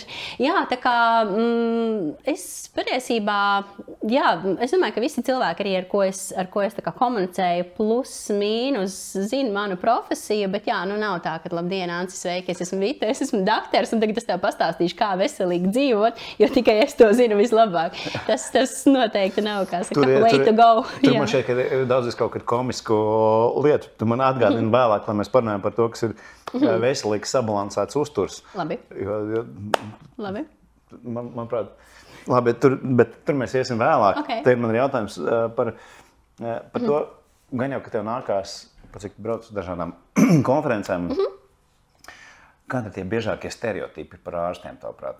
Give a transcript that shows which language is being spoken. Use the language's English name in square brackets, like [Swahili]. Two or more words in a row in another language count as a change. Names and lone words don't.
[Latvian] Jā, tā kā es patiesībā, jā, es domāju, ka visi cilvēki arī, ar ko es tā kā komunicēju, plus, mīnus, zinu manu profesiju, bet jā, nu nav tā, ka labdien, Anci, sveiki, es esmu Vita, es esmu dakters, un tagad es tev pastāstīšu, kā veselīgi dzīvot, jo tikai es to zinu vislabāk. Tas noteikti nav, kā saka, [English] way to go. [Latvian] Tur man šeit, ka ir daudz kaut kādu komisku lietu. Tu man atgādini vēlāk, lai mēs parunājam par to, kas ir veselīgs sabalansēts uzturs. Labi. Labi. Manuprāt, labi, bet tur mēs iesim vēlāk. Okay. Te man ir jautājums par to, gan jau, ka tev nākās, cik brauc uz dažādām konferencēm, kādi tie biežākie stereotipi par ārstiem, tavuprāt?